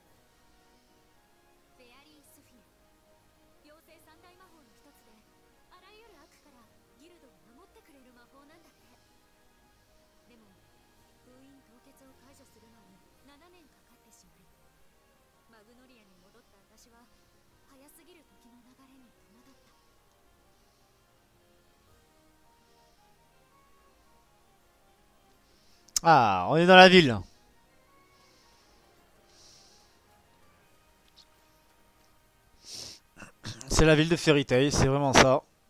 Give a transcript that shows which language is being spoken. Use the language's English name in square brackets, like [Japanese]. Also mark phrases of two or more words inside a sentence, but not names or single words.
[Japanese] フェアリースフィア、妖精三大魔法の一つで、あらゆる悪からギルドを守ってくれる魔法なんだって。でも封印凍結を解除するのに7年かかってしまい、マグノリアに戻った私は早すぎる時の流れに戸惑った。 [French] Ah, on est dans la ville. C'est la ville de Fairy Tail, c'est vraiment ça.